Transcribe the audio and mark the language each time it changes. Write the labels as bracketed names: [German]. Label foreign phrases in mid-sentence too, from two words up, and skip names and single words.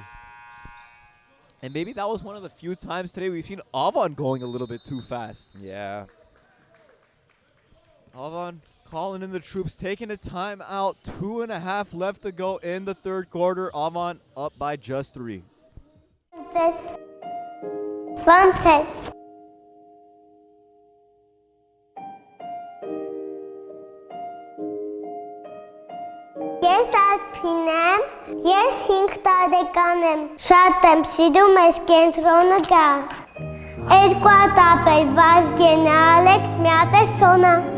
[English] And maybe that was one of the few times today we've seen Avan going a little bit too fast. Yeah. Avan calling in the troops, taking a timeout. 2.5 left to go in the third quarter. Avan up by just 3. Frances. [Armenian] Ես Աթին եմ, ես 5 տարեկան եմ, շատ եմ սիրում ես կենտրոնը գա, 2 հատ ապեր Վազգենը, Ալեքս, մի հատ է Սոնա։